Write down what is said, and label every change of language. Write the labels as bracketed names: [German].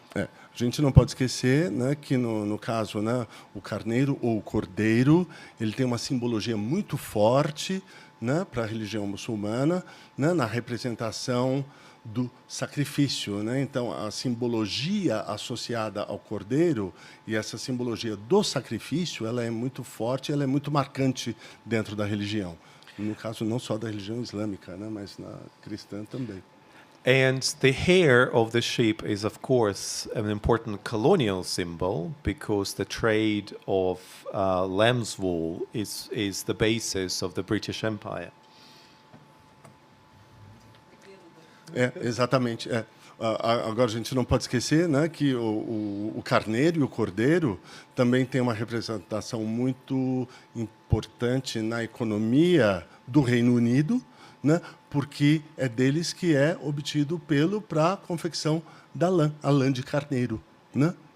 [Portuguese] A gente não pode esquecer, né, que no caso, né, o carneiro ou o cordeiro, ele tem uma simbologia muito forte, né, para a religião muçulmana, né, na representação do sacrifício, né? Então, a simbologia associada ao cordeiro e essa simbologia do sacrifício, ela é muito forte, ela é muito marcante dentro da religião. No caso, não só da religião islâmica, né, mas na cristã também. [English] And the hair of the sheep is, of course, an important colonial symbol, because the trade of lamb's wool is the basis of the British Empire. [Portuguese] Exatamente. Agora, a gente não pode esquecer, né, que o carneiro e o cordeiro também têm uma representação muito importante na economia do Reino Unido, né, porque é deles que é obtido o pelo para a confecção da lã, a lã de carneiro, né?